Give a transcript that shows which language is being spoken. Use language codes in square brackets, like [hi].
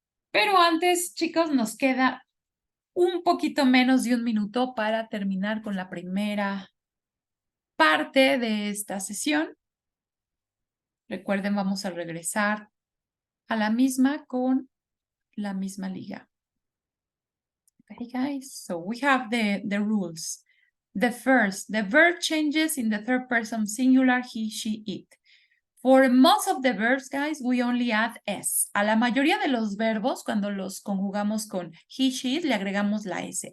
[es] Pero antes, chicos, nos queda un poquito menos de un minuto para terminar con la primera parte de esta sesión. Recuerden, vamos a regresar a la misma con la misma liga. [en] Okay, guys, so we have the rules. The first, the verb changes in the third person singular, he, she, it. For most of the verbs, guys, we only add S. [es] A la mayoría de los verbos, cuando los conjugamos con [en] he, she, it, [es] le agregamos la S.